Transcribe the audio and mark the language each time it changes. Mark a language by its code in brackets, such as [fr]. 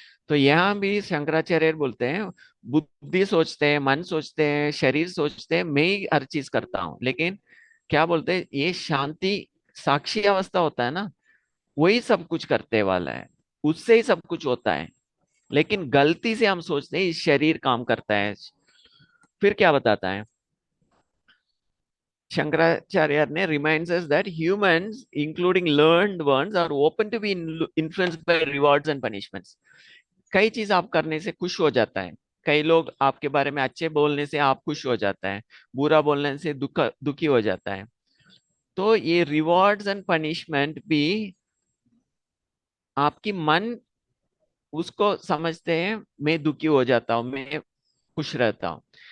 [hi] तो यहाँ भी शंकराचार्य बोलते हैं, बुद्धि सोचते हैं, मन सोचते हैं, शरीर सोचते हैं, मैं ही हर चीज करता हूँ, लेकिन क्या बोलते हैं, ये शांति साक्षी अवस्था होता है ना, वही सब कुछ करते वाला है, उससे ही सब कुछ होता है। लेकिन गलती से हम सोचते हैं इस शरीर काम करता है। फिर क्या बताता है शंकराचार्य ने, [en] reminds us that humans including learned ones are open to be influenced by rewards and punishments. [hi] कई चीज आप करने से खुश हो जाता है। कई लोग आपके बारे में अच्छे बोलने से आप खुश हो जाता है, बुरा बोलने से दुखी हो जाता है। तो ये रिवॉर्ड्स एंड पनिशमेंट भी आपकी मन उसको समझते हैं, मैं दुखी हो जाता हूँ, मैं खुश रहता हूँ।